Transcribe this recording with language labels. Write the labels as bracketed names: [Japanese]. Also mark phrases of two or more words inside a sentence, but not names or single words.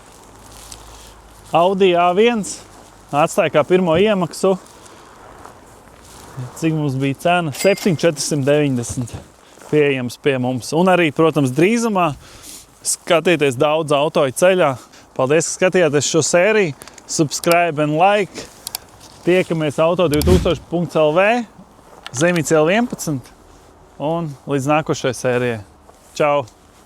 [Latvian] Audi A1 atstāja kā pirmo iemaksu. Cik mums bija cena? 7,490 pieejams pie mums. Un arī, protams, drīzumā skatieties daudz auto ceļā. Paldies, ka skatījāties šo sēriju. [English] Subscribe and like. [Latvian] Tiekamies auto2000.lv, Zemīts L11 un līdz nākošajai sērijai. Čau!